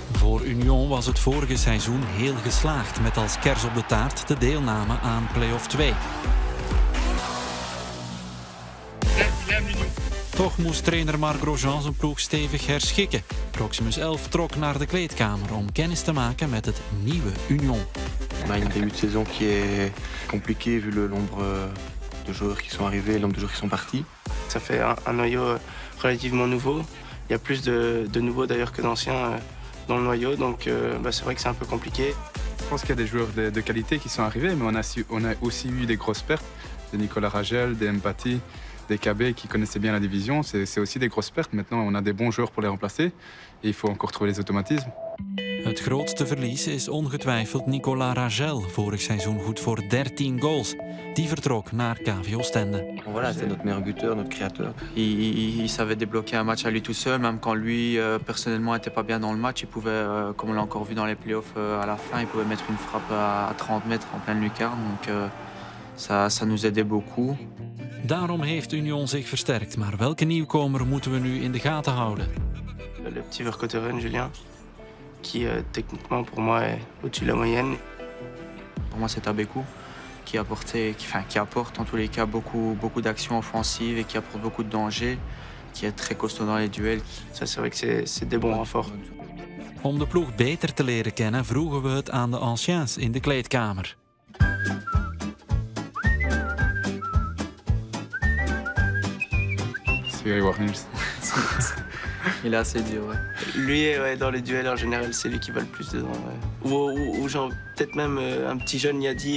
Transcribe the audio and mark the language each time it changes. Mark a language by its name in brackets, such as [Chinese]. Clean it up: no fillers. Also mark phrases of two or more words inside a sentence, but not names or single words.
[Dutch] Voor Union was het vorige seizoen heel geslaagd, met als kers op de taart de deelname aan play-off 2. Toch moest trainer Marc Grosjean zijn ploeg stevig herschikken. Proximus 11 trok naar de kleedkamer om kennis te maken met het nieuwe Union. [French] On a une début de saison qui est compliqué vu le nombre de joueurs qui sont arrivés, le nombre de joueurs qui sont partis. Ça fait un noyau relativement nouveau. Il y a plus de nouveaux d'ailleurs que d'anciens dans le noyau, donc c'est vrai que c'est un peu compliqué. Je pense qu'il y a des joueurs de qualité qui sont arrivés, mais on a aussi eu des grosses pertes. De Nicolas Ragel, des Mpati, des KB qui connaissaient bien la division. C'est aussi des grosses pertes. Maintenant, on a des bons joueurs pour les remplacer. Et il faut encore trouver les automatismes. [Dutch] Het grootste verlies is ongetwijfeld Nicolas Ragel, vorig seizoen goed voor 13 goals. Die vertrok naar KV Oostende. [French] Voilà, c'est notre meilleur buteur, notre créateur. Il savait débloquer un match à lui tout seul, même quand lui, personnellement, n'était pas bien dans le match. Il pouvait, comme on l'a encore vu dans les playoffs à la fin, il pouvait mettre une frappe à 30 mètres en pleine lucarne. Donc ça nous aidait beaucoup. [Dutch] Daarom heeft Union zich versterkt. Maar welke nieuwkomer moeten we nu in de gaten houden? [French] Le petit Vercotteren, Julien, qui techniquement pour moi est au-dessus de la moyenne. Pour moi, c'est Tabekou qui apporte en tous les cas beaucoup d'actions offensives et qui apporte beaucoup de danger, qui est très costaud dans les duels. Ça, c'est vrai que c'est des bons renforts. [Dutch] Om de ploeg beter te leren kennen, vroegen we het aan de anciens in de kleedkamer. [French] C'est Warners. Il est assez dur, ouais. Lui, ouais, dans les duels en général, c'est lui qui va le plus dedans. Ouais. Ou genre, peut-être même un petit jeune Yadi.